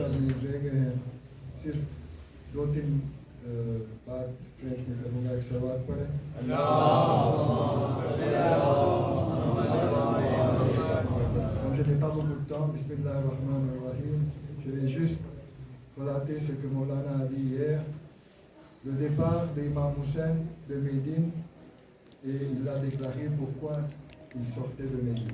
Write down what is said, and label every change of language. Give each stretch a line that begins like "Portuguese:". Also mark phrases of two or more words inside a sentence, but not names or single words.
Hindi: जाएंगे सिर्फ 2-3 बात फ्रेंच में करूँगा, एक सवाल पढ़े।
French: Comme je n'ai pas beaucoup de temps, Bismillahirrahmanirrahim, je vais juste relater ce que Maulana a dit hier. Le départ d'Imam Hussein de Médine, et il a déclaré pourquoi il sortait de Médine.